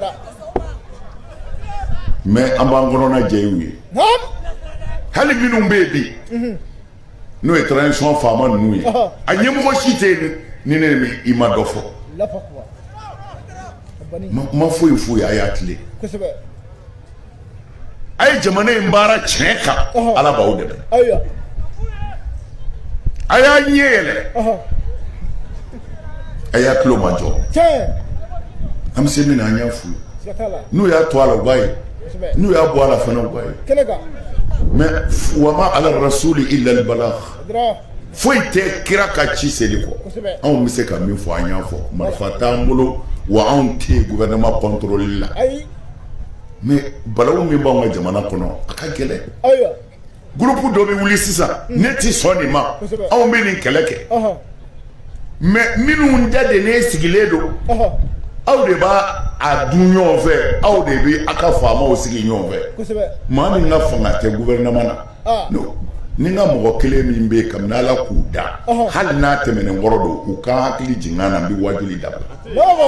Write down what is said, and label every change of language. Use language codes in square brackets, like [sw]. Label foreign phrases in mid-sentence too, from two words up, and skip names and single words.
[bm] mais an b'an kɔnɔna jɛ y'u ye hali minnu bɛ yen bi n'o ye transition faama ninnu ye a ɲɛmɔgɔ si tɛ yen ni ne ni i ma dɔ fɔ ma foyi foyi a y'a tile a ye jamana in baara tiɲɛ kan ala b'aw dɛmɛ a y'a ɲɛ yɛlɛ a y'a tulo ma jɔ an bɛ se min na an y'a f'u ye n'u y'a to a la u b'a ye n'u y'a bɔ a la fana u b'a ye mais [ar] وما على الرسول إلا البلاغ [bm] foyi tɛ kira ka ci seli kɔ anw bɛ se ka min fɔ an y'a fɔ marifa t'an bolo wa anw tɛ [fr] gouvernement contrôle [bm] la mais balawu min b'anw ka jamana kɔnɔ a ka gɛlɛn groupe dɔ bɛ wuli sisan ne tɛ sɔn nin ma anw bɛ nin kɛlɛ kɛ mais minnu da de ne sigilen don aw de b'a a dun ɲɔgɔn fɛ aw de bɛ a ka faamaw sigi ɲɔgɔn fɛ maa min ka fanga tɛ gouvernement na ni n ka mɔgɔ kelen min bɛ yen kabini ala k'u da hali n'a tɛmɛnen kɔrɔ don u ka hakili jigin na n bɛ wajuli dabila